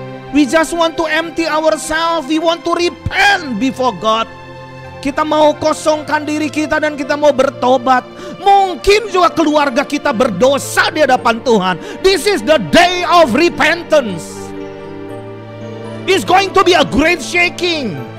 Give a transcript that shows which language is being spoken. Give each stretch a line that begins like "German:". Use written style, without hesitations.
English: We just want to empty ourselves. We want to repent before God.
Indonesian: Kita mau kosongkan diri kita dan kita mau bertobat. Mungkin juga keluarga kita berdosa di hadapan Tuhan.
English: This is the day of repentance. It's going to be a great shaking.